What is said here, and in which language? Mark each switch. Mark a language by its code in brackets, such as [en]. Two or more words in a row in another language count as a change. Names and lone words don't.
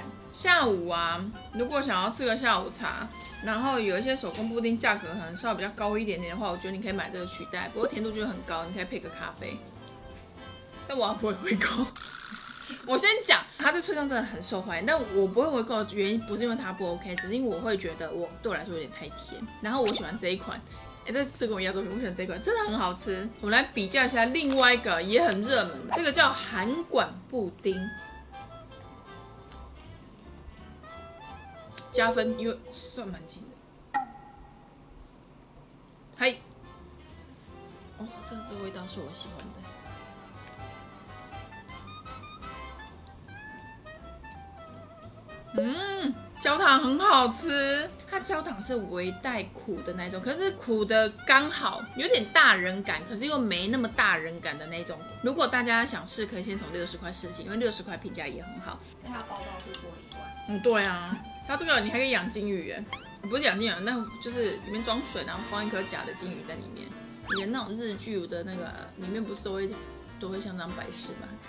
[zh] 下午啊，如果想要吃個下午茶，然後有一些手工布丁價格可能稍微比較高一點點的話，我覺得你可以買這個取代，不過甜度就很高，你可以配個咖啡。但我不会回購。我先講，它在脆上真的很受歡迎，但我不会回购的原因不是因為它不 OK，只是因为我會覺得對我來說有點太甜。然後我喜歡這一款，這跟我一樣，我喜歡這一款，真的很好吃。我們來比較一下另外一個也很熱門，這個叫韓館布丁，加分，因為算蠻近的。嗨，哦，這個味道是我喜歡的。焦糖很好吃，它焦糖是微帶苦的那種，可是苦的剛好，有點大人感，可是又沒那麼大人感的那種。如果大家想試，可以先從60塊試起，因為60塊評價也很好。那它包裝是玻璃罐。对啊，它這個你還可以養金魚耶，不是養金魚，那就是裡面裝水，然後放一顆假的金魚在裡面。連那種日劇的那個裡面不是都會像這樣擺飾嗎？這一段是不是會被卡掉？